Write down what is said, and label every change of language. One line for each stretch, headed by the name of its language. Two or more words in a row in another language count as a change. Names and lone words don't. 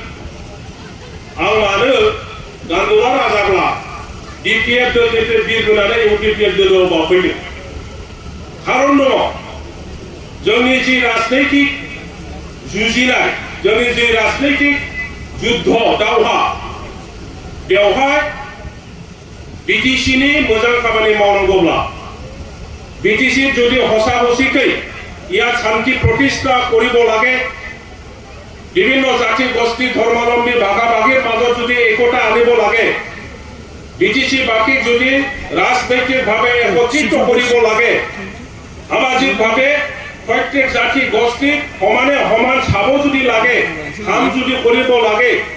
Bodo: आं मानो गान्दुला राजाब्ला DPF दोलनिफ्राय बिरबोनानै UPPL दोलोआव बाफैदों खारन दङ जोंनि जि राजनैतिक जुजिनाय जोंनि जि राजनैतिक युद्ध दावहा बेवहाय BTCनि मोजां खामानि मावनांगौब्ला
Assamese: BTC যদি হসা হসিকৈ ইয়াত শান্তি প্ৰতিষ্ঠা কৰিব লাগে বিভিন্ন জাতি গোষ্ঠী ধৰ্মাৱলম্বী ভাগাভাগীৰ মাজত যদি একতা আনিব লাগে BTC বাকী যদি ৰাজনৈতিকভাৱে একত্ৰিত কৰিব লাগে সামাজিকভাৱে প্ৰত্যেক জাতি গোষ্ঠী সমানে সমান চাব যদি লাগে কাম যদি কৰিব লাগে